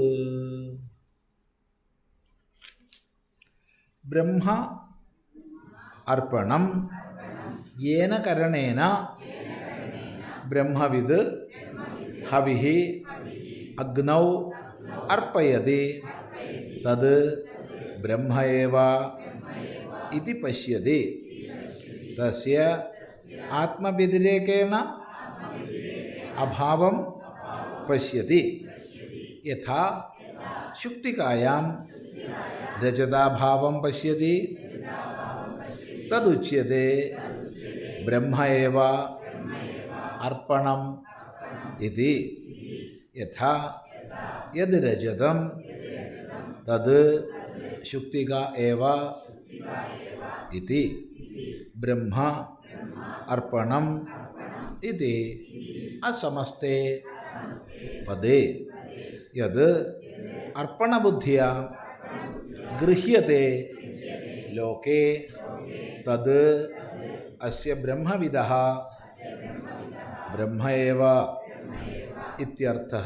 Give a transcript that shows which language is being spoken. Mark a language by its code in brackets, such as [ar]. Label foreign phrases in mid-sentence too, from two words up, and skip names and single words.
[sa] ബ്രഹ്മ അർപ്പണം യേന കരണേന ബ്രഹ്മവിദ് ഹവിഃ അഗ്നൗ അർപ്പയതി തത് ബ്രഹ്മ ഏവ ഇതി പശ്യതി തസ്യ ആത്മവ്യതിരേകേണ അഭാവം പശ്യതി. യഥാ ശുക്തികായാം രജതാഭാവം പശ്യതി തദുച്യത്തെ ബ്രഹ്മ ഏവ അർപ്പണം ഇതി. യഥാ യത് രജതം തത് ശുക്തിക ഏവ ഇതി. ബ്രഹ്മ അർപ്പണം ഇതി അസമസ്തേ പദേ. യത് അർപ്പണബുദ്ധ്യാ ഗൃഹ്യത്തെ ലോകേ തത് അസ്യ ബ്രഹ്മവിദഃ ബ്രഹ്മ ഏവ ഇത്യർത്ഥഃ.